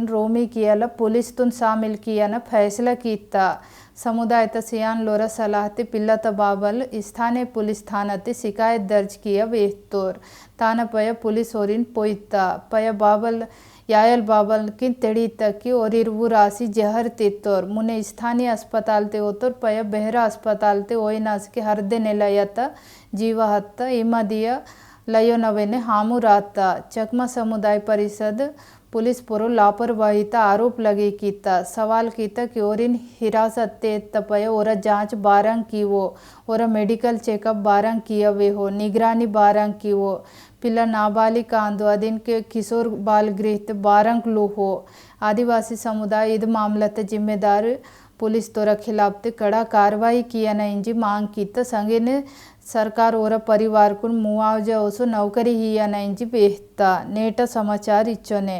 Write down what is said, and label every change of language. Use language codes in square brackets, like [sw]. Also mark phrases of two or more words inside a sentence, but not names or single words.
[gon] रोमी कियल पुलिस तुन शामिल कियन फैसला कीता समुदाय सियान लोरा सलाहते पिल्लत बाबल स्थानीय पुलिस थानते शिकायत दर्ज किया वेहतोर तानपय पुलिस ओरिन पोइता पय बाबल यायल बाबल की तेड़ी तकी और इरबू राशि जहर तित्तोर मुने स्थानीय अस्पताल ते ओतोर पय बेहरा अस्पताल ते ओइनास के हरदे नेलयत जीव हत्त इमदिय लयोनवेने हामुरात चकमा समुदाय परिषद पुलिस पुरो लापरवाहीता आरोप लगे कीता सवाल कीता कि ओरिन हिरासत तपय और जांच बारंग की वो और मेडिकल चेकअप बारंग किया वे हो निगरानी बारंग की वो पिल्ला नाबालिग आंदो अदिन के किशोर बाल गृह बारंग लो हो आदिवासी समुदाय इद मामलते जिम्मेदार पुलिस तोरा खिलाफ कड़ा कार्रवाई किया न इंजी मांग कीता संगे ने सरकार और परिवार को मुआवजा ओसो नौकरी ही या न इंजी बेहता नेट समाचार इच्छोने